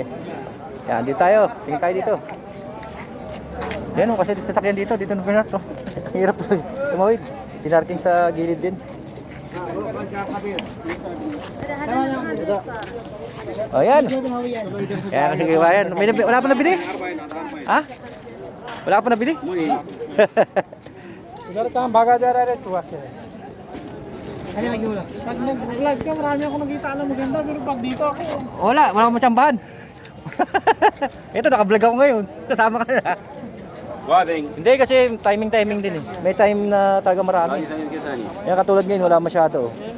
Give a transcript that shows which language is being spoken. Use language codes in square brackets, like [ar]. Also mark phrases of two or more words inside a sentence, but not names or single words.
[tl] Yan, dito tayo, tingin tayo dito. Yan kasi sasakyan dito na pinark oh. Hirap tumawid. Pinarking sa gilid din. Oh yan. Yan kasi kabayan. Wala pa nabili? Ha? Wala pa nabili? [hi] इधर कहाँ भागा जा रहा है तू आके [tl] ano lagi mo lang pag nag-live ka marami ako nakita na maganda pero pag dito ako wala akong matsambahan. Ito naka-vlog ako ngayon. Kasama ka na. Hindi kasi timing din eh. May time na talaga marami. Yan katulad ngayon wala masyado.